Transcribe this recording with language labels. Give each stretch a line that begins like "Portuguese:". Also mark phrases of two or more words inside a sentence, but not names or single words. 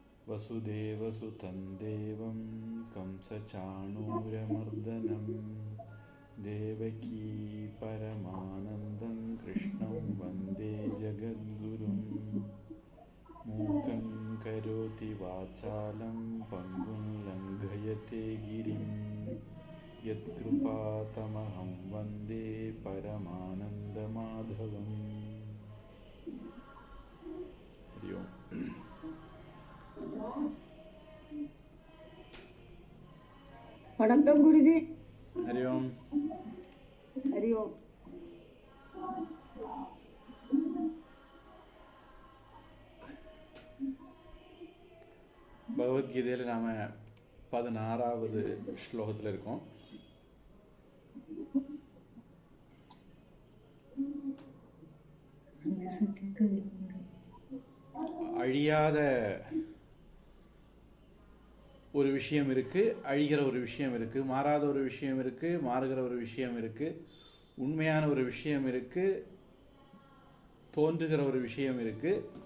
Sanskrit: वसुदेवसुतं देवं कंसचाणूरमर्दनं देवकी परमानन्दं कृष्णं वन्दे जगद्गुरुं मूकं करोति वाचालं पङ्गुं लङ्घयते गिरिं यत्कृपातमहं वन्दे परमानन्दमाधवम्. हरि ओम्.
Tamil: வணக்கம் குருஜி.
Sanskrit: हरि ओम्. हरि ओम्.
Tamil: பகவத்கீதையில் நாம் 16வது ஸ்லோகத்தில் இருக்கோம். அழியாத ஒரு விஷயம் இருக்குது, அழிகிற ஒரு விஷயம் இருக்குது, மாறாத ஒரு விஷயம் இருக்குது, மாறுகிற ஒரு விஷயம் இருக்குது, உண்மையான ஒரு விஷயம் இருக்குது, தோன்றுகிற ஒரு விஷயம் இருக்குது.